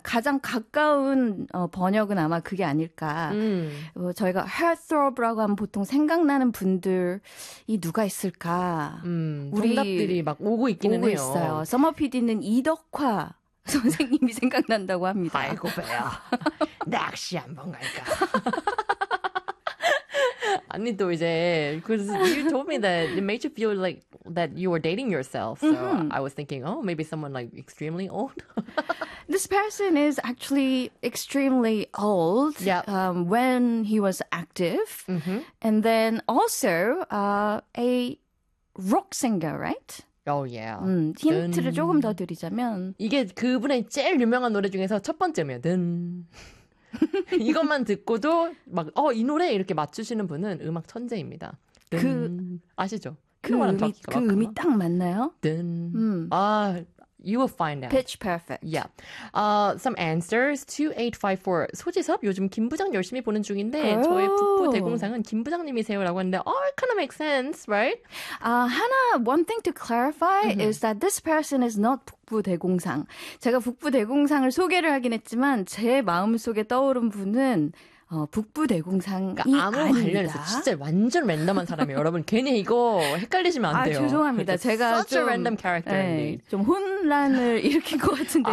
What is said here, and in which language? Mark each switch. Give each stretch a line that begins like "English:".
Korean: 가장 가까운 번역은 아마 그게 아닐까. 저희가 heartthrob라고 하면 보통 생각나는 분들이 누가 있을까? 정답들이 막 오고 있기는 오고 해요. 있어요. 서머 PD는 이덕화 선생님이 생각난다고 합니다. 아이고 배야. 낚시 한번 갈까? 아니 또 이제
English: because you told me that it made you feel like that you were dating yourself. So I was thinking, oh, maybe someone like extremely old. This person is actually extremely old when he was active. And then also a rock singer, right? Oh yeah.
Korean: 힌트를 dun. 조금 더 드리자면 이게 그분의 제일 유명한 노래 중에서 첫 번째예요. 든 이것만 듣고도 막 이 노래 이렇게 맞추시는 분은 음악 천재입니다. 그 아시죠? 그 음이 그 음이 딱 맞나요?
English: 든. You will find out. Pitch perfect. Yeah. Some answers. 2854.
Korean: 소지섭 요즘 김 부장 열심히 보는 중인데 저의 부부 대공상은 김 부장님이세요라고 하는데
English: oh, it kind of makes sense, right? One thing to clarify is that this person is not 북부 대공상.
Korean: 제가 북부 대공상을 소개를 하긴 했지만 제 마음속에 떠오른 분은 북부 대공상이 그러니까 아무 아닙니다. 관련해서 진짜 완전 랜덤한 사람이에요. 여러분 괜히 이거 헷갈리시면 안 돼요. 아 죄송합니다. 제가
English: such a random character 네, indeed.
Korean: 좀 혼란을 일으킨 것 같은데요.